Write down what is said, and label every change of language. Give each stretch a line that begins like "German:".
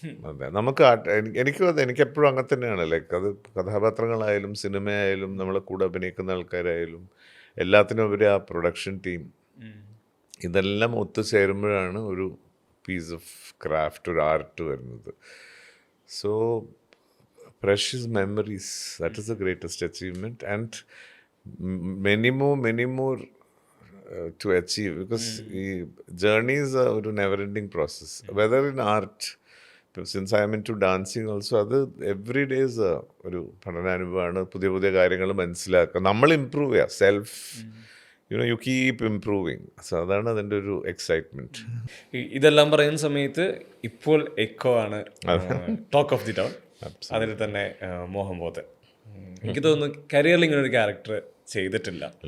Malayalam: അതെ, നമുക്ക് എനിക്കെപ്പോഴും അങ്ങനെ തന്നെയാണ്. ലൈക്ക് അത് കഥാപാത്രങ്ങളായാലും സിനിമയായാലും നമ്മളെ കൂടെ അഭിനയിക്കുന്ന ആൾക്കാരായാലും എല്ലാത്തിനും ഉപരി ആ പ്രൊഡക്ഷൻ ടീം, ഇതെല്ലാം ഒത്തുചേരുമ്പോഴാണ് ഒരു പീസ് ഓഫ് ക്രാഫ്റ്റ്, ഒരു ആർട്ട് വരുന്നത്.
English: So precious memories, that is the greatest achievement, and many more to achieve, because journeys are a never ending process. Whether in art, since I am into dancing also, അത് every day is
Malayalam: ഒരു പഠനാനുഭവമാണ്. പുതിയ പുതിയ കാര്യങ്ങൾ മനസ്സിലാക്കുക, നമ്മൾ improve ചെയ്യുക,
English: Self you keep improving.
Malayalam: So അതാണ് അതിൻ്റെ ഒരു എക്സൈറ്റ്മെന്റ്. ഇതെല്ലാം പറയുന്ന സമയത്ത് ഇപ്പോൾ എക്കോ ആണ്
English: Talk of the town.
Malayalam: അതിൽ തന്നെ മോഹൻ ബോധൻ, എനിക്ക് തോന്നുന്നു കരിയറിൽ ഇങ്ങനെ ഒരു ക്യാരക്ടർ ചെയ്തിട്ടില്ല.